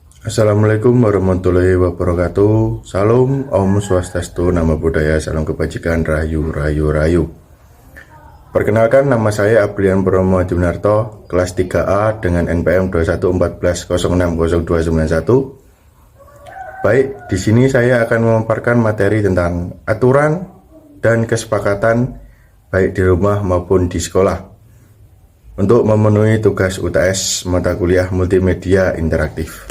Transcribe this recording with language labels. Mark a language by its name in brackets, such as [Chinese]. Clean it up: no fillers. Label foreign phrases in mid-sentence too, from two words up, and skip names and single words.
[Arabic] السلام عليكم ورحمة الله وبركاته. [Indonesian] Salam, [Balinese] Om Swastiastu, [Pali] Namo Buddhaya, [Indonesian] salam kebajikan, rahayu, rahayu, rahayu. Perkenalkan, nama saya Abrian Purnomo Adiwinarto, kelas 3A dengan NPM 21440600291. Baik, di sini saya akan memaparkan materi tentang aturan dan kesepakatan baik di rumah maupun di sekolah untuk memenuhi tugas UTS mata kuliah multimedia interaktif.